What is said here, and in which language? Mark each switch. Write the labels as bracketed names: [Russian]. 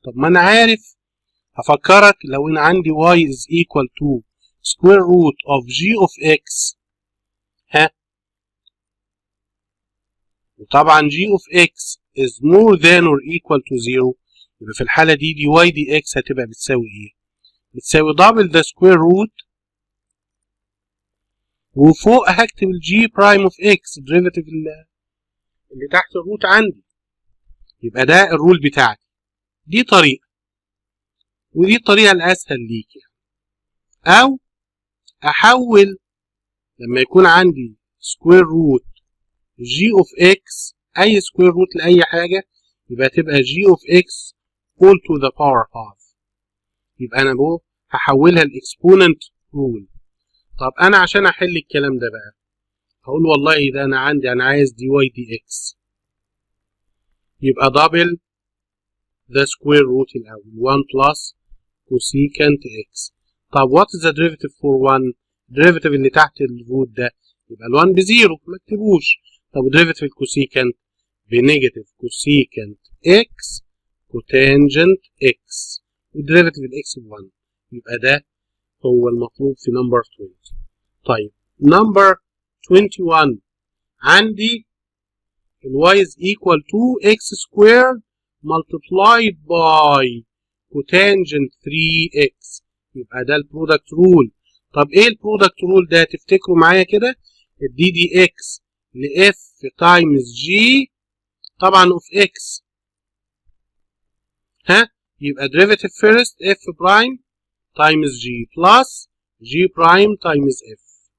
[Arabic] طب ما انا عارف هفكرك لو انا عندي [English] y is equal to square root of g of x [Arabic] وطبعا [English] g of x is more than or equal to 0 [Arabic] يبقى في الحالة دي y dx هتبقى بتساوي ايه؟ بتساوي double the square root وفوق هكتب ال g prime of x derivative اللي تحت الروت عندي. يبقى ده الرول بتاعتي. دي طريقة ودي الطريقة الأسهل ليك يعني. أو أحول لما يكون عندي سكوير روت جي أوف إكس أي سكوير روت لأي حاجة يبقى تبقى جي أوف إكس all to the power half. يبقى أنا هحولها لإكسبوننت رول. طب أنا عشان أحل الكلام ده بقى هقول والله ده أنا عايز دي واي دي إكس يبقى دبل the square root الأول 1 plus cosecant x. طب [English] what is the derivative for 1؟ [Arabic] derivative اللي تحت الروت ده يبقى ال 1 بزيرو ما اكتبوش. طب derivative الكوسيكانت بنيجاتيف cosecant x cotangent x ودerivative الاكس ب 1 يبقى ده هو المطلوب في نمبر 20. طيب نمبر 21 عندي ال [English] y is equal to x squared multiplied by cotangent 3x [Arabic] يبقى ده البرودكت رول. طب ايه البرودكت رول ده؟ تفتكروا معايا كده الدي دي اكس لاف تايمز جي طبعا اوف اكس يبقى derivative first f برايم تايمز جي بلس جي برايم تايمز اف.